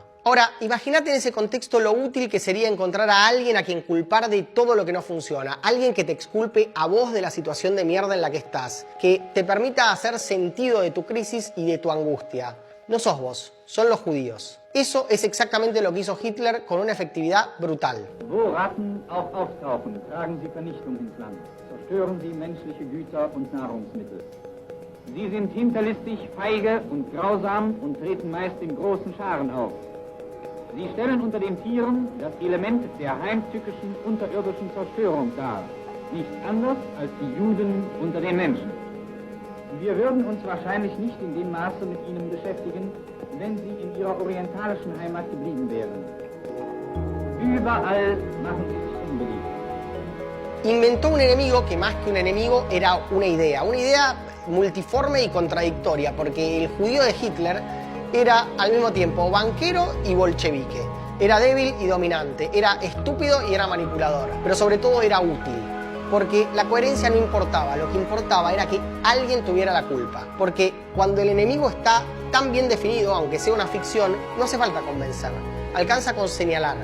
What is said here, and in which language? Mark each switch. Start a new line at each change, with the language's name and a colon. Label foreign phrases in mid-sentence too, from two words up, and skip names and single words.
Spanish: Ahora, imagínate en ese contexto lo útil que sería encontrar a alguien a quien culpar de todo lo que no funciona. Alguien que te exculpe a vos de la situación de mierda en la que estás. Que te permita hacer sentido de tu crisis y de tu angustia. No sos vos, son los judíos. Eso es exactamente lo que hizo Hitler con una efectividad brutal.
German: Wo Ratten auch auftauchen, tragen sie Vernichtung ins Land. Zerstören sie menschliche Güter und Nahrungsmittel. Sie sind hinterlistig, feige und grausam und treten meist in großen Scharen auf. Sie stellen unter den Tieren das Element der heimtückischen unterirdischen Zerstörung dar. Nichts anders als die Juden unter den Menschen. Wir würden uns wahrscheinlich nicht in dem Maße mit ihnen beschäftigen, wenn sie in ihrer orientalischen Heimat geblieben wären. Überall machen sie sich unbeliebt.
Spanish: Inventó un enemigo que más que un enemigo era una idea multiforme y contradictoria, porque el judío de Hitler era al mismo tiempo banquero y bolchevique, era débil y dominante, era estúpido y era manipulador, pero sobre todo era útil, porque la coherencia no importaba, lo que importaba era que alguien tuviera la culpa, porque cuando el enemigo está tan bien definido, aunque sea una ficción, no hace falta convencer, alcanza con señalar.